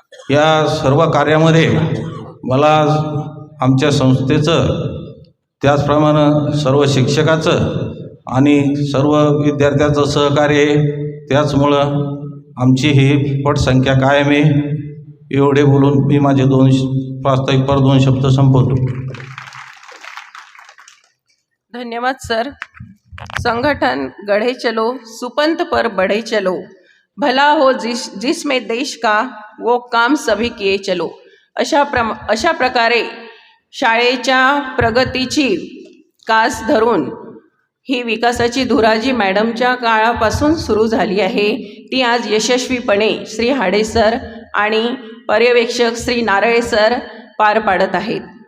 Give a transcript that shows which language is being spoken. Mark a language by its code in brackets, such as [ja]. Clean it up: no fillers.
[mr] या सर्व कार्यामध्ये मला आमच्या संस्थेचं त्याचप्रमाणे सर्व शिक्षकाचं आणि सर्व विद्यार्थ्याचं सहकार्य त्याचमुळं आमची ही पटसंख्या कायम आहे. एवढे बोलून मी माझे 2 शब्द संपवतो. धन्यवाद सर. [hi] संगठन गढ़े चलो, सुपंथ पर बढ़े चलो, भला हो जिसमें देश का वो काम सभी किए चलो. [mr] अशा प्रकारे शाळेच्या प्रगतीची कास धरून ही विकासाची धुराजी मॅडमच्या काळापासून सुरू झाली आहे. ती आज यशस्वीपणे श्री हाडे सर आणि पर्यवेक्षक श्री नारळे सर पार पाडत आहेत.